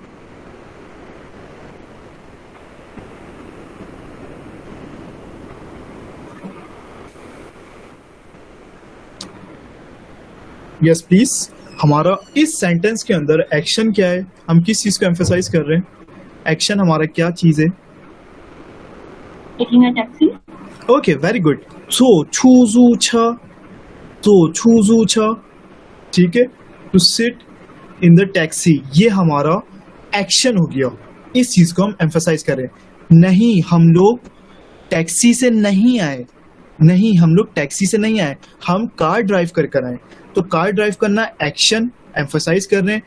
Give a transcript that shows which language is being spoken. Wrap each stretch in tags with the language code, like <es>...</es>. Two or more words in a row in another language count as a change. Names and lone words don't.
<en>yes please.</en> <hi>हमारा इस सेंटेंस के अंदर एक्शन क्या है? हम किस चीज को एम्फसाइज कर रहे हैं? एक्शन हमारा क्या चीज है?</hi> <en>taking a taxi. okay, very good.</en> <zh>坐出租车，坐出租车,</zh> <hi>ठीक है।</hi> <en>to sit in the taxi,</en> <hi>ये हमारा एक्शन हो गया। इस चीज को हम एम्फसाइज कर रहे हैं। नहीं, हम लोग टैक्सी से नहीं आए, नहीं हम लोग टैक्सी से नहीं आए, हम</hi> <en>car drive</en> <hi>कर आए। तो</hi> <en>car drive</en> <hi>करना एक्शन एम्फसाइज कर रहे हैं।</hi>